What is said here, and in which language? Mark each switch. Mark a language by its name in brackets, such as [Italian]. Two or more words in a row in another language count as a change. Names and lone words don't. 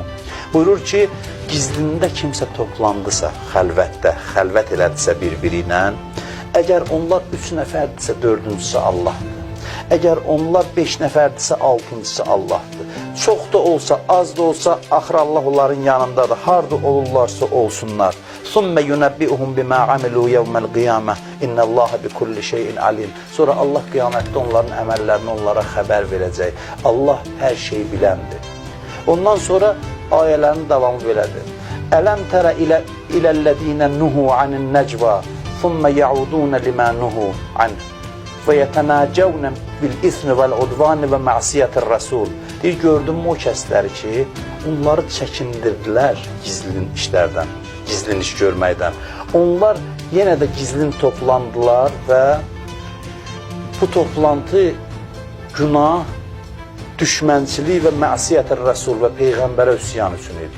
[Azerbaijani] Buyurur ki, gizlində kimsə toplandısa, xəlvətdə, xəlvət elədirsə bir-biri ilə, əgər onlar 3 nəfərdirsə, 4-cüsü Allahdır. Əgər onlar 5 nəfərdirsə, 6-cısı Allahdır. Çox da olsa, az da olsa, axır Allah onların yanındadır. Harada olurlarsa olsunlar. [Arabic] ثُمَّ يُنَبِّئُهُمْ بِمَا عَمِلُوا يَوْمَ الْقِيَامَةِ اِنَّ اللّٰهَ بِكُلِّ شَيْءٍ عَلِيمٍ. [Azerbaijani] Sonra Allah qiyamətdə onların əməllərini onlara xəbər verəcək. Allah hər şeyi biləndir. Ondan sonra ayələrin davamı belədir. [Arabic] أَلَمْ تَرَ إِلَى الَّذِينَ نُهُوا عَنِ النَّجْوَىٰ ثُمَّ يَعُودُونَ لِمَا نُهُوا عَنْهِ وَيَتَنَاجَوْنَ بِالْإِثْمِ وَالْعُدْوَانِ وَمَعْصِيَةِ الرَّسُولِ. [Azerbaijani] Deyir, gördüm o kəsləri ki, onları çəkindirdilər gizlin işlərdən, gizlin iş görməkdən. Onlar yenə də gizlin toplandılar və bu toplantı günah, düşmənçilik və mə'siyyət-i Rəsul və Peyğəmbərə üsyan üçün idi.